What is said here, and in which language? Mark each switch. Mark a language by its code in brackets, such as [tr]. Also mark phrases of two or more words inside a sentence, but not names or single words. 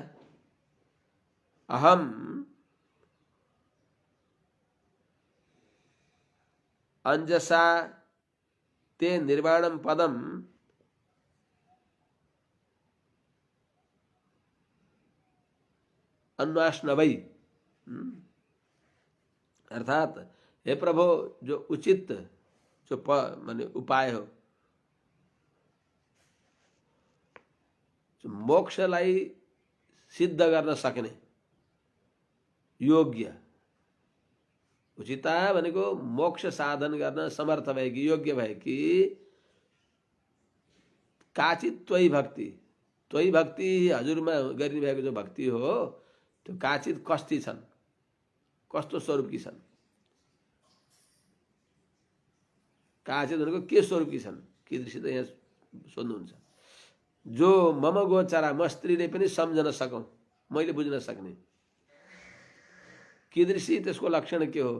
[sa] अहम अंजसा ते निर्वाणम पदम [ne] अन्वाष्णवै अर्थात हे प्रभु जो उचित जो माने उपाय हो मोक्षलाई सिद्ध गर्न सक्ने योग्य, उचिता भनेको मोक्ष साधन गर्न समर्थ भएकी, योग्य भएकी [sa] काचित त्वयि भक्ति, त्वयि भक्ति [ne] हजुरमा गरिने भएको जो भक्ति हो त्यो काचित कस्ती छन्, कस्तो स्वरूपकी छन्, काचित भनेको के स्वरूपकी छन्, कीदृशी त यहाँ सोध्नुहुन्छ। [sa] जो मम गोचरा, [ne] म स्त्रीले पनि सम्झन सकौँ, मैले बुझ्न सक्ने कीदृशी, त्यसको लक्षण के हो।